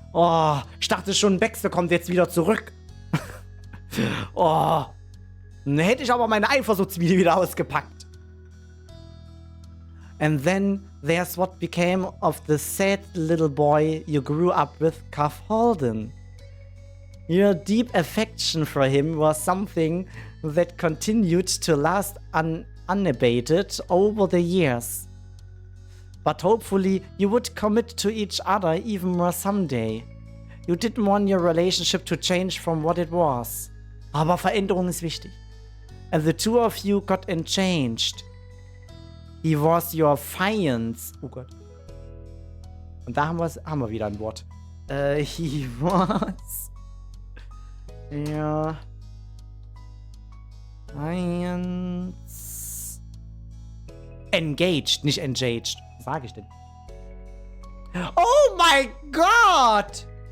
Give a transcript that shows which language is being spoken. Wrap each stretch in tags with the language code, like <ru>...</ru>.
<de>Oh, ich dachte schon, Baxter kommt jetzt wieder zurück. Oh, dann hätte ich aber meine Eifersuchtsmiete wieder ausgepackt.</de> <en>And then there's what became of the sad little boy you grew up with, Cuff Holden. Your deep affection for him was something that continued to last unabated over the years. But hopefully you would commit to each other even more someday. You didn't want your relationship to change from what it was.</en> <de>Aber Veränderung ist wichtig.</de> <en>And the two of you got changed. He was your fiance.</en> <de>Oh Gott. Und da haben wir wieder ein Wort.</de> <en>He was your fiance.</en> <de>Engaged, nicht engaged. Was sage ich denn? Oh mein Gott!</de>